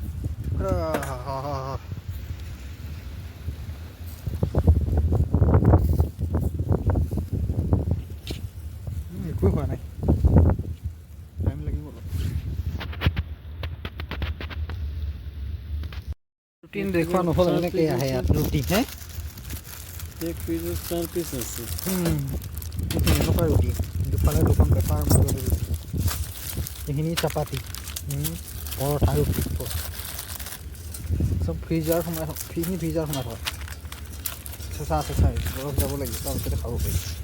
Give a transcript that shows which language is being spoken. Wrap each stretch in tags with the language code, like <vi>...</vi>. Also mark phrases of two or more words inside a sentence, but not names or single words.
<as>একো হোৱা নাই, টাইম লাগিব অলপ। ৰুটিন দেখুওৱা নহ'ল, এনেকৈ আহে ইয়াত ৰুটি। হে</as> <hi>एक पीस 4 पीस আছে।</hi> <as>এনেকুৱা ৰুটি, দুফালে দুখন পেপাৰ মাজত ৰুটি, এইখিনি চাপাতি, পৰঠা ৰুটি চব ফ্ৰিজাৰ সোমাই থওক। সেইখিনি ফ্ৰিজাৰ সোমাই থওক, চেঁচা চেঁচা বৰফ যাব লাগিব, তাৰপিছতে খাব পাৰি।</as>